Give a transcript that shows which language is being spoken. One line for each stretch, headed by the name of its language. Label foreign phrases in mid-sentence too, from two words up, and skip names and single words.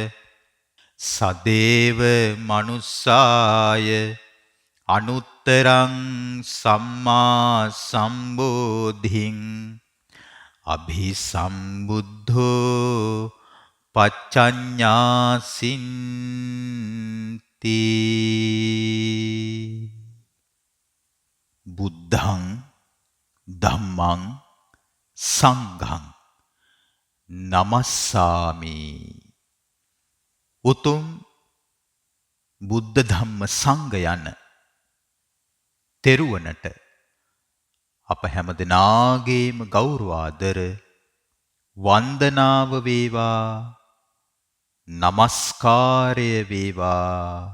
Pali: සදේව මනුස්සාය අනුත්තරං සම්මා සම්බෝධින් අභිසම්බුද්ධෝ පච්චඤ්ඤාසින්ති බුද්ධං ධම්මං සංඝං නමස්සාමි.
Sinhala: උතුම් බුද්ධ ධම්ම සංඝ යන තෙරුවනට අප හැම දෙනාගේම ගෞරවාදර වන්දනාව වේවා, නමස්කාරය වේවා.